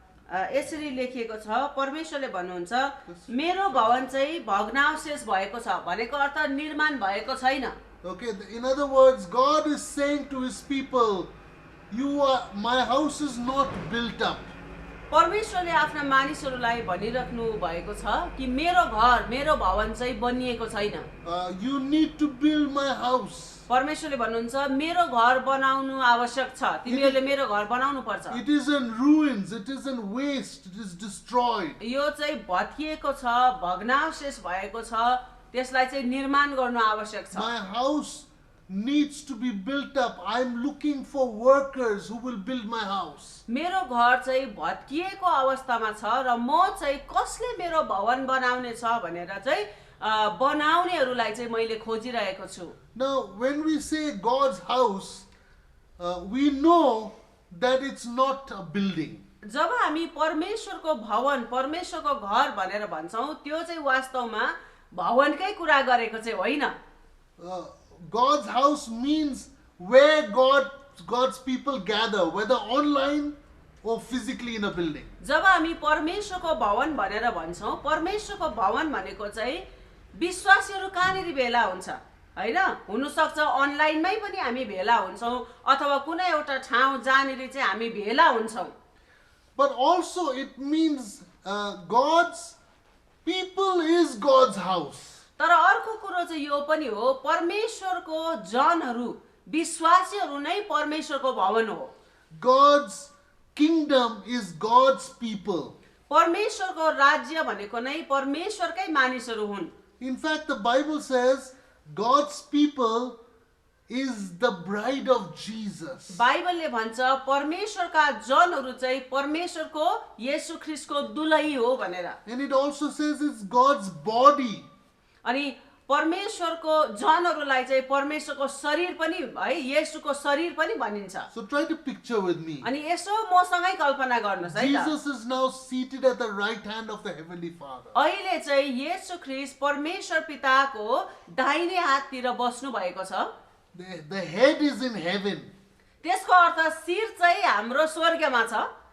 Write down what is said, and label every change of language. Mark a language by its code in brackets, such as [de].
[ne] यसरी लेखिएको छ, परमेश्वरले भन्नुहुन्छ मेरो भवन चाहिँ भग्नावशेष भएको छ भनेको अर्थ निर्माण भएको छैन। [en] Okay, in other words, God is saying to his people, my house is not built up. [ne] परमेश्वरले आफ्ना मानिसहरूलाई भनिराख्नु भएको छ कि मेरो घर, मेरो भवन चाहिँ बनिएको छैन। [en] You need to build my house. [ne] परमेश्वरले भन्नुहुन्छ मेरो घर बनाउनु आवश्यक छ, तिमीहरूले मेरो घर बनाउनु पर्छ। [en] It is in ruins, it is in waste, it is destroyed. [ne] यो चाहिँ भत्किएको छ, भग्नावशेष भएको छ, त्यसलाई चाहिँ निर्माण गर्नु आवश्यक छ। [en] My house needs to be built up. I am looking for workers who will build my house. [ne] मेरो घर चाहिँ भत्किएको अवस्थामा छ र म चाहिँ कसले मेरो भवन बनाउने छ भनेर चाहिँ बनाउनेहरूलाई चाहिँ मैले खोजिरहेको छु। [en] Now, when we say God's house, we know that it's not a building. [ne] जब हामी परमेश्वरको भवन, परमेश्वरको घर भनेर भन्छौँ, त्यो चाहिँ वास्तवमा भवनकै कुरा गरेको चाहिँ होइन। [en] God's house means where God's people gather, whether online or physically in a building. [ne] जब हामी परमेश्वरको भवन भनेर भन्छौँ, परमेश्वरको भवन भनेको चाहिँ विश्वासीहरू कहाँनिर भेला हुन्छ हैन, हुन सक्छ अनलाइनमै पनि हामी भेला हुन्छौँ अथवा कुनै एउटा ठाउँ जहाँनिर चाहिँ हामी भेला हुन्छौँ। [en] But also it means God's people is God's house. [ne] तर अर्को कुरो चाहिँ यो पनि हो, परमेश्वरको जनहरू, विश्वासीहरू नै परमेश्वरको भवन हो। [en] God's kingdom is God's people. [ne] परमेश्वरको राज्य भनेको नै परमेश्वरकै मानिसहरू हुन्। [en] In fact, the Bible says God's people is the bride of Jesus. [ne] बाइबलले भन्छ परमेश्वरका जनहरू चाहिँ परमेश्वरको येशू ख्रीष्टको दुलही हो भनेर। [en] And it also says it's God's body. [ne] अनि परमेश्वरको जनहरूलाई चाहिँ परमेश्वरको शरीर पनि है, येशूको शरीर पनि भनिन्छ। [en] So try to picture with me. [ne] अनि यसो मसँगै कल्पना गर्नुस् है त। [en] Jesus is now seated at the right hand of the heavenly Father. [ne] अहिले चाहिँ येशू ख्रीष्ट परमेश्वर पिताको दाहिने हाततिर बस्नु भएको छ। [en] The head is in heaven [ne] त्यसको अर्थ शिर चाहिँ हाम्रो स्वर्गमा छ